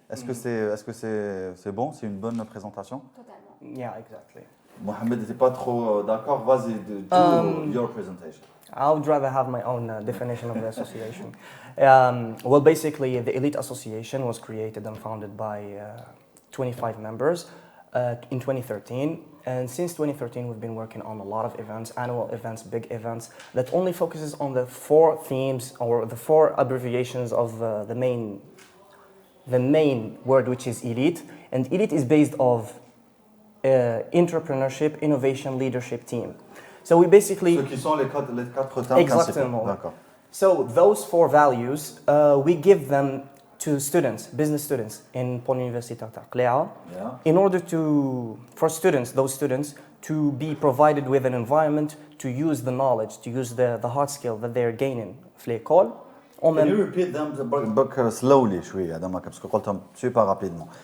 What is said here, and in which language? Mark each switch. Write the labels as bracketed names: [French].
[French] Est-ce que c'est bon? C'est une bonne présentation? Totalement. [English] Yeah, exactly. [French] Mohamed n'était pas trop d'accord. Vas-y, [English] do your presentation. I would rather have my own definition of the association. Well, basically, the Elite Association was created and founded by 25 members in 2013. And since 2013, we've been working on a lot of events, annual events, big events, that only focuses on the 4 themes or the 4 abbreviations of the main word, which is elite. And elite is based off entrepreneurship, innovation, leadership team. So we basically... [French] Ceux qui sont les quatre termes Exactement. D'accord. [English] So those 4 values, we give them to students, business students in Pôle Universitaire Créée, in order for those students, to be provided with an environment to use the knowledge, to use the hard skill that they're gaining [Arabic] في [French] l'école. [English] Can you repeat them slowly [Arabic] شوية [French] parce que [Arabic] قلتهم [French] super rapidement.